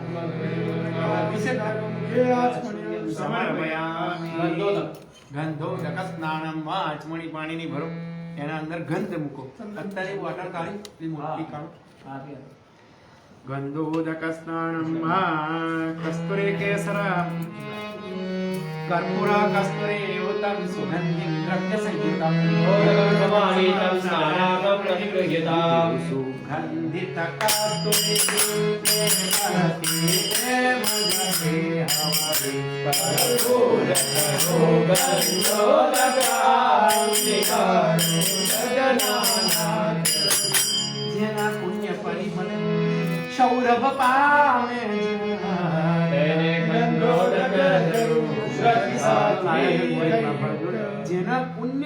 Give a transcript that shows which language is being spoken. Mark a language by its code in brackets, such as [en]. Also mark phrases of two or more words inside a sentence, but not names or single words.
[sa] गंधोदक स्नानम [gu] આચમણી પાણીની ભરો, એના અંદર ગંધ મૂકો. અત્યારે બોટલ કાઢી મોટી કાઢો. [sa] गंधोदक स्नानम कस्तुरी केसर कर्पूर कस्तुरी तं सुगन्धिं द्रव्यसंयुतं समाहितं स्नानार्थं प्रतिगृह्यताम् [gu] જેના પુણ્ય પરિમળ સૌરભ પામે જેના પુણ્ય